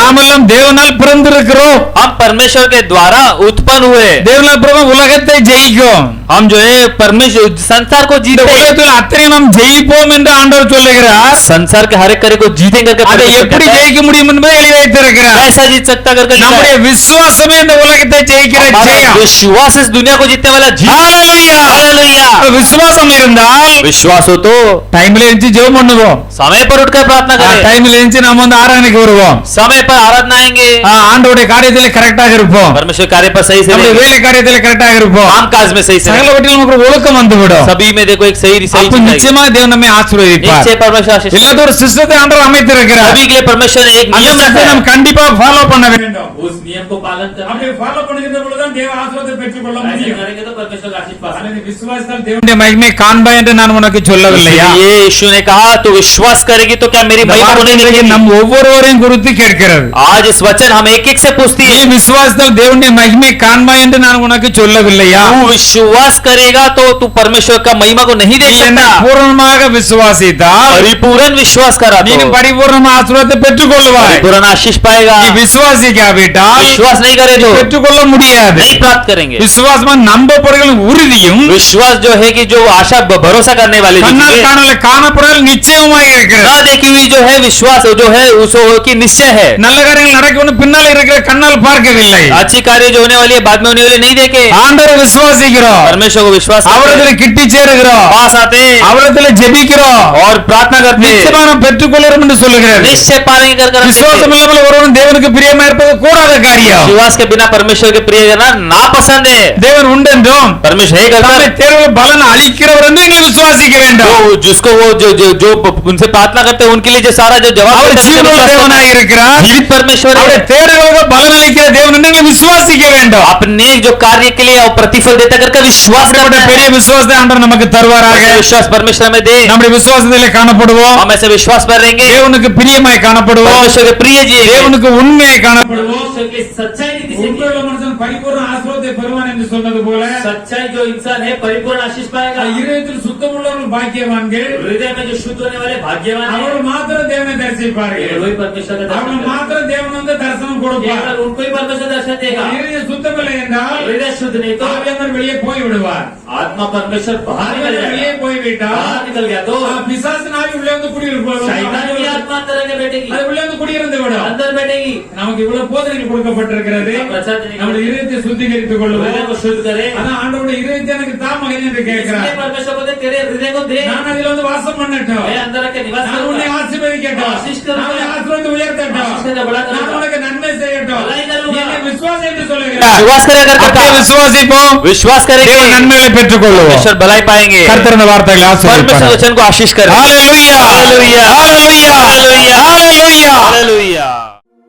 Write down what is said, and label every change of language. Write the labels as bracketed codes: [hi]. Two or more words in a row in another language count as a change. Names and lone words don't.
[ta] நாமெல்லாம் தேவனால் பிறந்திருக்கிறோம். [hi] हम परमेश्वर के द्वारा उत्पन्न हुए। [ta] தேவனால் பிறந்த உலகத்தை ஜெயிக்கும். [hi] हम जो है परमेश्वर संसार को [ta] இந்த [hi] जीते, [ta] உலகத்தில் அத்தனை நாம் ஜெயிப்போம் என்று ஆண்டவர் சொல்லுகிறார். [hi] संसार के हर एक कार्य को जीतेंगे करके [ta] அதை [hi] परमेश्वर [ta] எப்படி [hi] कहता है। [ta] ஜெயிக்க முடியும் என்பதை எழுதி வைத்திருக்கிறார். [hi] कैसा जीत सकता करके लिखा [ta] நம்முடைய [hi] है। [ta] விசுவாசமே இந்த உலகத்தை ஜெயிக்கிற [hi] हमारा [ta] ஜெயம். [hi] विश्वास इस दुनिया को जीतने वाला जीत। [ta] ஹalleluya. [hi] हालेलुया। [ta] விசுவாசம் இருந்தால் [hi] विश्वास हो तो [ta] டைம்ல இருந்து ஜெபம் பண்ணுவோம். [hi] समय पर उठकर प्रार्थना करें, [ta] டைம்ல இருந்து நாம வந்து ஆராதனைக்கு வருவோம். [hi] समय पर आराधना आएंगे, [ta] ஆண்டவருடைய காரியத்திலே கரெக்டாக இருப்போம். [hi] परमेश्वर कार्य पर सही से [ta] நம்முடைய [hi] रहेंगे, [ta] வேலை காரியத்திலே கரெக்டாக இருப்போம். [hi] काम काज में सही से रहेंगे। [ta] சகலவற்றிலும் நமக்கு ஒரு ஒழுக்கம் வந்துவிடும். [hi] सभी में देखो एक सही सही [ta] அப்ப [hi] चीज आएगी। [ta] நிச்சயமா தேவன் நம்மை ஆசீர்வதிப்பார். [hi] निश्चय परमेश्वर आशीष देगा। [ta] எல்லாத்தோட சிஸ்டத்தை ஆண்டவர் அமைத்திருக்கிறார். [hi] सभी के लिए परमेश्वर ने एक [ta] அந்த [hi] नियम रखा [ta] சிஸ்டத்தை [hi] है। [ta] நாம் கண்டிப்பா ஃபாலோ பண்ண வேண்டும். [hi] उस नियम को पालन करना [ta] அப்படி ஃபாலோ பண்ணுகின்ற பொழுது தான் தேவ ஆசீர்வாதத்தை பெற்றுக்கொள்ள [hi] ऐसे [ta] முடியும். [hi] करेंगे तो परमेश्वर का आशीष पा सकते हैं। [ta] அல்லது விசுவாசத்தால் தேவனுடைய மகிமை காண்பாய் என்று நான் உனக்கு சொல்லவில்லையா? [hi] ये यीशु ने कहा तू विश्वास करेगी तो क्या मेरी [ta] இந்த [hi] महिमा को नहीं [ta] வார்த்தை [hi] देखेगी? [ta] நம் ஒவ்வொருவரையும் குறித்து கேட்கிறது. [hi] आज इस वचन हम एक एक से पूछती [ta] நீ [hi] है, [ta] விசுவாசத்தால் தேவனுடைய மகிமை காண்பாய் என்று நான் உனக்கு சொல்லவில்லையா? [hi] तू विश्वास करेगा तो तू परमेश्वर का महिमा को नहीं देख [ta] நீ என்னை [hi] सकता। [ta] பூரணமாக விசுவாசித்தால் [hi] परिपूर्ण विश्वास करा [ta] நீ [hi] तो [ta] பரிபூர்ண ஆசீர்வாதத்தை பெற்றுக்கொள்வாய். [hi] परिपूर्ण आशीष पाएगा। [ta] நீ விசுவாசிக்காவிட்டால் [hi] विश्वास नहीं करे तो [ta] பெற்றுக்கொள்ள முடியாது. [hi] नहीं प्राप्त करेंगे। [ta] விசுவாசமா நம்பப்படுகிற உறுதியும் [hi] विश्वास जो है कि जो आशा भरोसा करने वाली [ta] கண்ணால் [hi] चीज़ है, [ta] காணல காணப்படாத நிச்சயமாக இருக்கிறது. [hi] ना देखी हुई जो है विश्वास जो है उसो की निश्चय है। [ta] நல்ல காரியங்கள் நடக்கணும் பின்னால் இருக்கிற கண்ணால் பார்க்கவில்லை. [hi] अच्छी कार्य जो होने वाली है बाद में होने वाली नहीं देखे। [ta] ஆண்டவரை விசுவாசிக்கிறோம். [hi] परमेश्वर को विश्वास करते हैं, [ta] அவரிடத்தில் கிட்டி சேருகிறோம். [hi] पास आते हैं [ta] அவரிடத்தில் ஜெபிக்கிறோம். [hi] और प्रार्थना करते हैं, [ta] நிச்சயமா நாம் பெற்றுக்கொள்கிறோம் என்று சொல்லுகிறது. [hi] निश्चय पाएंगे कर कर [ta] விசுவாசம் இல்லாமல் ஒருவன் தேவனுக்கு பிரியமா இருப்பது கூடாத காரியம். [hi] विश्वास के बिना परमेश्वर के प्रिय करना नापसंद है। [ta] தேவன் உண்டென்றும் [hi] परमेश्वर है [ta] தம்மை [hi] करता [ta] தேர்வு பலன் அளிக்கிறவர் என்று நீங்கள் விசுவாசிக்க வேண்டும். [hi] जो जिसको वो जो जो जो उनसे प्रार्थना करते हैं उनके लिए जो सारा जो जवाब [ta] அவர் [hi] देता है, [ta] ஜீவனுள்ள [hi] विश्वास करना [ta] தேவனாக [hi] है। [ta] இருக்கிறார். [hi] जीवित परमेश्वर [ta] அவருடைய [hi] है। [ta] தேர்வுகளுக்கு பலன் அளிக்கிற தேவன் என்று நீங்கள் விசுவாசிக்க வேண்டும். [hi] अपने जो कार्य के लिए और प्रतिफल देता करके विश्वास करना [ta] அப்படிப்பட்ட [hi] है। [ta] பெரிய விசுவாசத்தை ஆண்டவர் நமக்கு தருவாராக. [hi] ऐसा विश्वास परमेश्वर हमें दे, [ta] நம்முடைய விசுவாசத்திலே காணப்படுவோம். [hi] हम ऐसे विश्वास पर रहेंगे, [ta] தேவனுக்கு பிரியமாய் காணப்படுவோம். [hi] परमेश्वर के प्रिय जी [ta] தேவனுக்கு உண்மையை காணப்படுவோம். [hi] परमेश्वर की सच्चाई नीति से [ta] உண்மையுள்ள மனுஷன் பரிபூர்ண ஆசீர்வாதத்தை பெறுவான் என்று சொன்னது போல [hi] सच्चाई जो इंसान है परिपूर्ण आशीष पाएगा। [ta] இருதயத்தில் சுத்தமுள்ளவர்கள் பாக்கியவான்கள். [hi] हृदय में जो शुद्ध होने वाले भाग्यवान हैं, [ta] அவர்கள் மாத்திரம் தேவனை தரிசிப்பார்கள். [hi] केवल वही परमेश्वर का [ta] அவர்கள் [hi] दर्शन करेंगे। [ta] மாத்திரம் தேவன் வந்து தரிசனம் கொடுப்பார். [hi] केवल उनको ही परमेश्वर दर्शन देगा। [ta] இருதய சுத்தமில்லை என்றால் [hi] हृदय शुद्ध नहीं तो [ta] ஆவியானவர் வெளியே போய் விடுவார். [hi] आत्मा परमेश्वर बाहर निकल [ta] ஆவியானவர் வெளியே [hi] जाएगा। [ta] போய்விட்டால் [hi] बाहर निकल गया तो [ta] பிசாசின் ஆவி உள்ளே வந்து [hi] शैतान की [ta] குடியிருப்பார். [hi] आत्मा अंदर आके बैठेगी, [ta] அது உள்ளே வந்து குடியிருந்து விடும். [hi] अंदर बैठेगी। [ta] நமக்கு இவ்வளவு போதனைகள் கொடுக்கப்பட்டிருக்கிறது. [hi] प्रचार देने के [ta] நம்முடைய இதயத்தை சுத்திகரித்துக் கொள்வோம். [hi] हृदय को शुद्ध करे। [ta] ஆனா ஆண்டவருடைய இதயத்தை எனக்கு தாமகன் என்று கேட்கிறார். [hi] इसलिए परमेश्वर बोलते तेरे हृदय को दे, [ta] நான் அதில் வந்து வாசம் பண்ணட்டும். [hi] मैं अंदर आके निवास [ta] நான் உன்னை [hi] करूंगा। [ta] ஆசீர்வதிக்கட்டும். [hi] आशीष करूंगा। [ta] நான் உன்னை ஆசீர்வதித்து உயர்த்தட்டும். [hi] आशीष करके बड़ा [ta] நான் [hi] करूंगा। [ta] உனக்கு நன்மை செய்யட்டும். [hi] भलाई करूंगा। [ta] நீ என்னை விசுவாசி என்று சொல்லுகிறார். [hi] विश्वास करेगा [ta] அப்படியே [hi] करता [ta] விசுவாசிப்போம். [hi] विश्वास [ta] தேவ [hi] करेंगे, [ta] நன்மைகளை பெற்றுக்கொள்வோம். [hi] परमेश्वर भलाई पाएंगे। [ta] கர்த்தர் இந்த வார்த்தைகளை [hi] परमेश्वर [ta] ஆசீர்வதிப்பார். [hi] वचन को आशीष करे। [ta] ஹalleluya [hi] हालेलुया, [ta] ஹalleluya [hi] हालेलुया, [ta] ஹalleluya [hi] हालेलुया।